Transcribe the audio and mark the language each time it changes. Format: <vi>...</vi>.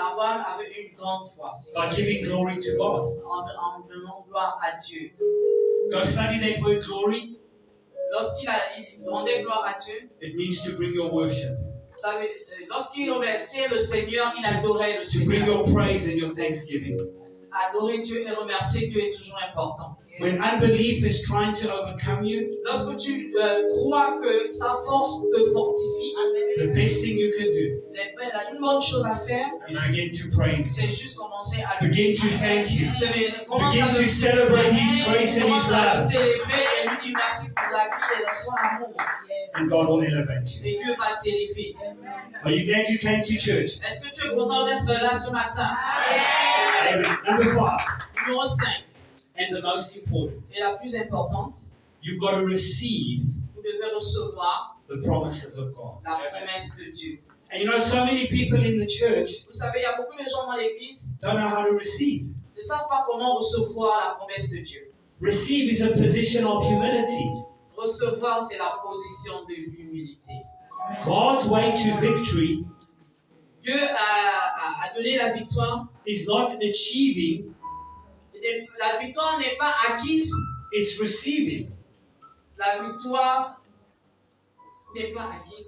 <fr>Abraham avait une grande foi</fr> <en>by giving glory to God.</en> <fr>en donnant gloire à Dieu.</fr> <en>Go study that word glory.</en> <fr>Lorsqu'il rendait gloire à Dieu,</fr> <en>It means to bring your worship,</en> <fr>lorsqu'il remerciait le Seigneur, il adorait le</fr> <en>to bring</en> <fr>Seigneur.</fr> <en>your praise and your thanksgiving.</en> <fr>Adorer Dieu et remercier Dieu est toujours important.</fr> <en>When unbelief is trying to overcome you,</en> <fr>Lorsque tu crois que sa force te fortifie,</fr> <en>the best thing you can do</en> <fr>une bonne chose à faire,</fr> <en>is begin to praise</en> <fr>c'est</fr> <en>Him.</en> <fr>juste commencer à le</fr> <en>Begin to thank Him. Begin to celebrate His grace and His love.</en> <fr>célébrer et lui dire merci pour la vie et son amour.</fr> <en>And God will elevate you.</en> <fr>Et Dieu va t'élever.</fr> <en>Are you glad you came to church?</en> <fr>Est-ce que tu es content d'être là ce matin?</fr> <en>Amen. Number 5,</en> <fr>Numéro 5,</fr> <en>and the most important,</en> <fr>et la plus importante,</fr> <en>you've got to receive</en> <fr>vous devez recevoir</fr> <en>the promises of God.</en> <fr>la promesse de Dieu.</fr> <en>And you know, so many people in the church</en> <fr>Vous savez, il y a beaucoup de gens dans l'église</fr> <en>don't know how to receive.</en> <fr>qui ne savent pas comment recevoir la promesse de Dieu.</fr> <en>Receive is a position of humility.</en> <fr>Recevoir, c'est la position de l'humilité.</fr> <en>God's way to victory</en> <fr>Dieu a donné la victoire.</fr> <en>is not achieving,</en> <fr>La victoire n'est pas acquise.</fr> <en>it's receiving.</en> <fr>La victoire n'est pas acquise.</fr>